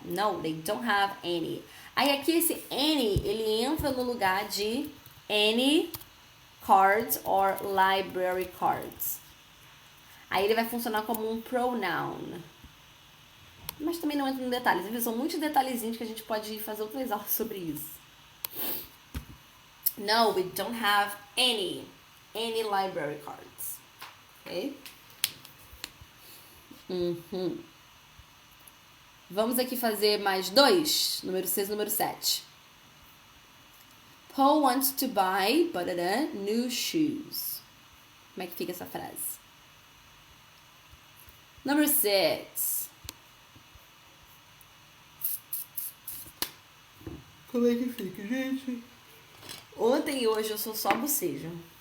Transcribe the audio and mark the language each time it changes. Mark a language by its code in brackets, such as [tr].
[en] No, they don't have any. [pt] Aí aqui esse any, ele entra no lugar de any cards or library cards. Aí ele vai funcionar como um pronoun. Mas também não entra em detalhes. São muitos detalhezinhos que a gente pode fazer outras aulas sobre isso. [en] No, we don't have any library cards. Ok? [pt] Vamos aqui fazer mais 2. Número 6 e número 7. [en] Paul wants to buy new shoes. [pt] Como é que fica essa frase? [en] Number 6. [pt] Como é que fica, gente? Ontem e hoje eu sou só bocejo.